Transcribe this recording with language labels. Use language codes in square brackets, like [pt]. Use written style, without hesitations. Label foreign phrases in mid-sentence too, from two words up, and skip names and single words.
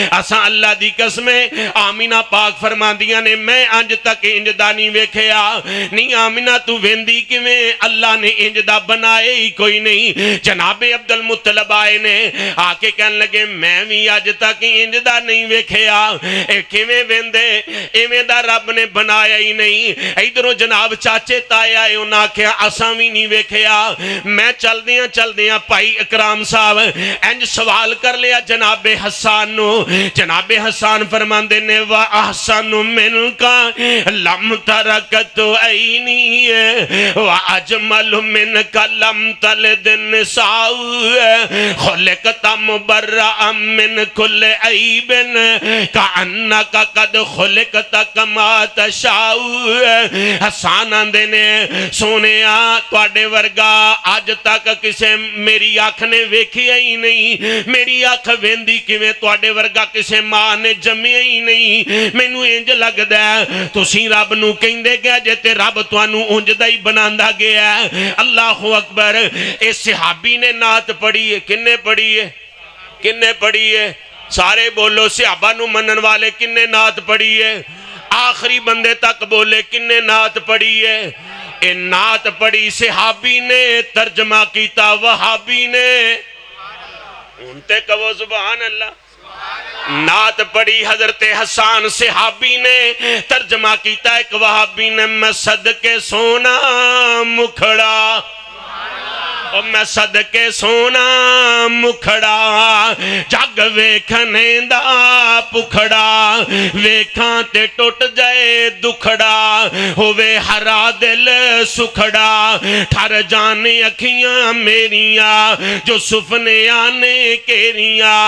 [pa] اساں اللہ دی قسمیں آمینہ پاک فرماندیاں نے میں انج تک انج دا نہیں ویکھیا. نہیں آمینہ تو ویندی کیویں اللہ نے انج دا بنائے ہی کوئی نہیں. جناب عبد المطلب آئے نے آ کے کہنے لگے میں بھی اج تک انج دا نہیں ویکھیا. اے کیویں ویندے ایویں دا رب نے بنایا ہی نہیں. ادھروں جناب چاچے تائے آئے انہاں آکھیا اساں بھی نہیں ویکھیا. میں چل دیاں پائی اکرام صاحب انج سوال کر لیا جناب حسان نو. جناب حسان فرماندے نے [ar] وَأَحْسَنُ مِنْكَ لَمْ تَرَكَتُ عَيْنِي وَأَجْمَلُ مِنْكَ لَمْ تَلِدِ النِّسَاءُ خُلِقْتَ مُبَرَّأً مِنْ كُلِّ عَيْبٍ كَأَنَّكَ قَدْ خُلِقْتَ كَمَا تَشَاءُ. [pa] حسان آندے نے سونیا تواڈے ورگا آج تک کسے میری آنکھ نے ویکھیا ہی نہیں. میری آنکھ ویندی کیویں تواڈے ورگا کسے ماں نے جمیا ہی نہیں. مینوں انج لگدا ہے تسی رب نو کہندے گیا جے تے رب تانوں انج دا ہی بناندا گیا ہے. [ar] اللہ اکبر. [pa] اے صحابی نے نعت پڑھی ہے. کنے پڑھی ہے؟ کنے پڑھی ہے؟ سارے بولو صحابہ نو منن والے کنے نعت پڑھی ہے؟ آخری بندے تک بولے کنے نعت پڑھی ہے؟ اے نعت پڑھی صحابی نے ترجمہ کیتا وہابی نے. انتے کہو [ar] سبحان اللہ. [pa] نعت پڑھی حضرت حسان صحابی نے ترجمہ کیتا ایک وہابی نے. میں صدقے سونا مکھڑا اور میں صدقے سونا مکھڑا جگ ویکھنے دا پکھڑا ویکھاں تے ٹوٹ جائے دکھڑا ہووے ہرا دل سکھڑا ٹھر جانے اکھیاں میریاں جو سفنے آنے کیریاں.